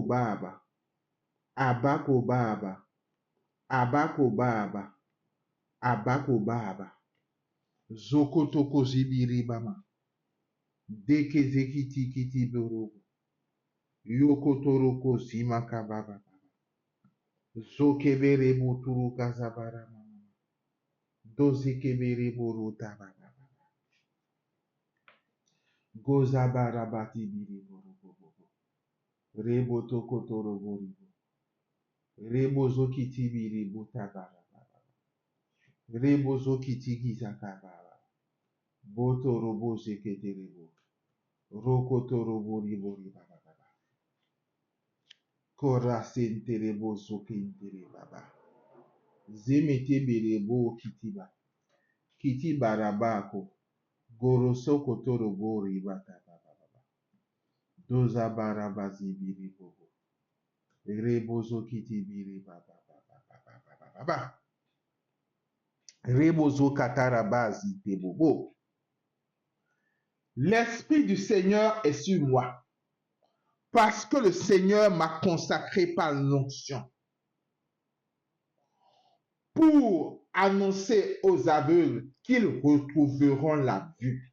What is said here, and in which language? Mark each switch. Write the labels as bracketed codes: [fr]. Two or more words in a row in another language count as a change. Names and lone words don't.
[fr] baba, abako baba, abako baba, abako baba, zokotoko zibiri mama, dekezekiti kiti borobo, yokotoroko zimaka baba, zokebere buturu kazabara mama, dozekebere boruta baba, gozabara bati biri borobo, rebo tokotoro boribo, rebo zokiti biri butabara baba, rebo zokiti gizakabara, boto robo zekete rebo, rokoto bori bori baba baba, korasente rebo zokente re baba, zemete berebo kitiba, Kiti barabako. Gorosoko torobori bata baba baba. Doza barabazi biri bobo. Rebozo kiti biri baba baba baba baba baba. Rebozo katarabazi te bobo. L'Esprit du Seigneur est sur moi, parce que le Seigneur m'a consacré par l'onction pour annoncer aux aveugles qu'ils retrouveront la vue.